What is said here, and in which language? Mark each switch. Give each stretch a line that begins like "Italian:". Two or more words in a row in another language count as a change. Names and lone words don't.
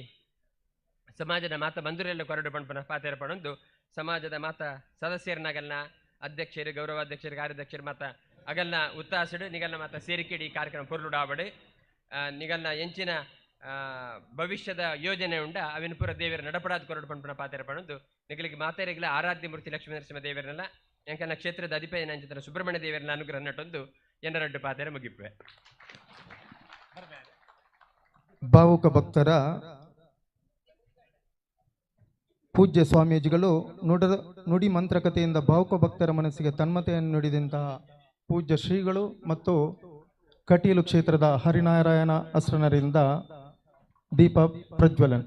Tulu: ಸಮಾಜದ ಮಾತ ಬಂಧುರೆಲ್ಲ ಕೊರಡು ಪಂಪನ ಪಾತೆರ ಪಣೊಂದು ಸಮಾಜದ ಮಾತ ಸದಸ್ಯರನ್ನಾಗಲ್ನ ಅಧ್ಯಕ್ಷರು ಗೌರವಾಧ್ಯಕ್ಷರು ಕಾರ್ಯಾಧ್ಯಕ್ಷರು ಮಾತ ಅಗಲ್ನ ಉತ್ತಾಸಡು ನಿಗಲ್ನ ಮಾತ ಸೇರಿಕೆಡಿ ಈ ಕಾರ್ಯಕ್ರಮ ಪೊರ್ಲುಡಾವಡು ನಿಗಲ್ನ ಎಂಚಿನ ಭವಿಷ್ಯದ ಯೋಜನೆ ಉಂಡ ಅವಿನ ಪುರ ದೇವರ ನಡಪಡಾದ ಕೊರಡು ಪಂಪನ ಪಾತೆರ ಪಣೊಂದು ನಿಗಲಿಗೆ ಮಾತೆರೆಗಳ ಆರಾಧ್ಯ ಮೂರ್ತಿ ಲಕ್ಷ್ಮೀ ನರಸಿಂಹ ದೇವರನ್ನೆಲ್ಲ ಎಂಕಲ್ನ ಕ್ಷೇತ್ರದ ಅಧಿಪತಿ ನಂಚಿತರ ಸುಬ್ರಹ್ಮಣ್ಯ ದೇವರನ್ನ ಅನುಗ್ರಹ ನಟೊಂದು ಎನ್ನರಡ್ಡು ಪಾತೆರ ಮುಗಿಪ್ಪೆ
Kannada: ಭಾವುಕ ಭಕ್ತರ ಪೂಜ್ಯ ಸ್ವಾಮೀಜಿಗಳು ನುಡಿ ಮಂತ್ರಕತೆಯಿಂದ ಭಾವುಕ ಭಕ್ತರ ಮನಸ್ಸಿಗೆ ತನ್ಮತೆಯನ್ನು ನುಡಿದಂತಹ ಪೂಜ್ಯ ಶ್ರೀಗಳು ಮತ್ತು ಕಟೀಲು ಕ್ಷೇತ್ರದ ಹರಿನಾರಾಯಣ ಅಸ್ರನರಿಂದ ದೀಪ ಪ್ರಜ್ವಲನ್.